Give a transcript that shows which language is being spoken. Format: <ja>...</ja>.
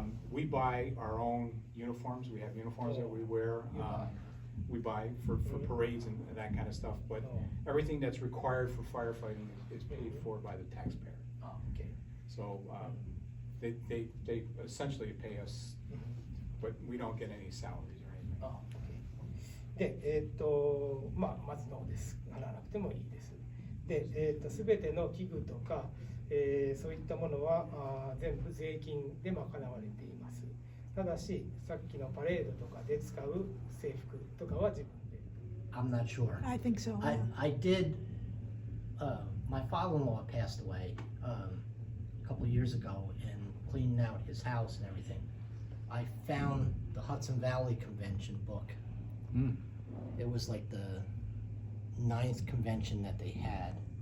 <en>We buy our own uniforms. We have uniforms that we wear. We buy for parades and that kind of stuff. But everything that's required for firefighting is paid for by the taxpayer. Oh, okay. So they essentially pay us, but we don't get any salaries or anything.</en> <ja>あ、で、まあ、まずノーです。払わなくてもいいです。で、すべての器具とか、そういったものは全部税金で賄われています。ただし、さっきのパレードとかで使う制服とかは自分で。</ja> <en>I'm not sure. I think so. I did, my father-in-law passed away a couple of years ago, and cleaning out his house and everything, I found the Hudson Valley Convention book. It was like the 9th convention that they had.</en>